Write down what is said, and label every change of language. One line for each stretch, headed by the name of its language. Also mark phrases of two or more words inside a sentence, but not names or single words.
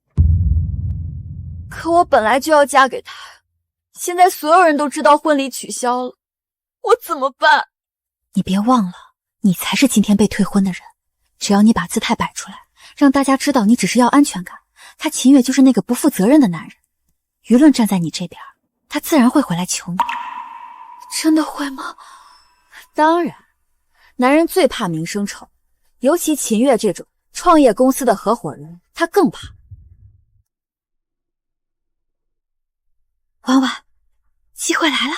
Chinese: 可我本來就要嫁給他，現在所有人都知道婚禮取消了，我怎麼辦？你別忘了，你才是今天被退婚的人。只要你把姿態擺出来，讓大家知道你只是要安全感，他秦月就是那個不負責任的男人，輿論站在你這邊，他自然會回來求你。真的會嗎？當然，男人最怕名聲臭，尤其秦月這種創業公司的合夥人，他更怕。婉婉，機會來了！